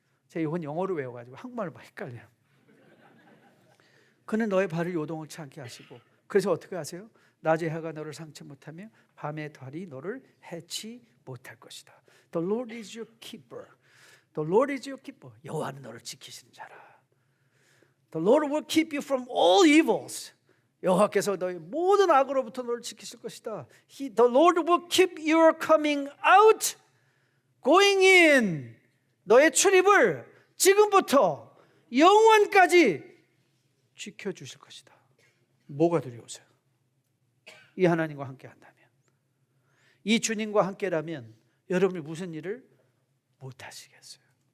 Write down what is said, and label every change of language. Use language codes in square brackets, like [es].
[ko] 제가 이건 영어로 외워가지고 한국말로 막 헷갈려요. 그는 너의 발을 요동치 않게 하시고, 그래서 어떻게 하세요? 낮의 해가 너를 상치 못하며 밤의 달이 너를 해치 못할 것이다. [en] The Lord is your keeper. The Lord is your keeper. [ko] 여호와는 너를 지키시는 자라. [en] The Lord will keep you from all evils. [ko] 여호와께서 너의 모든 악으로부터 너를 지키실 것이다. [en] The Lord will keep your coming out, going in. [ko] 너의 출입을 지금부터 영원까지 지켜주실 것이다. 뭐가 두려우세요? 이 하나님과 함께 한다면, 이 주님과 함께라면 여러분이 무슨 일을 못하시겠어요?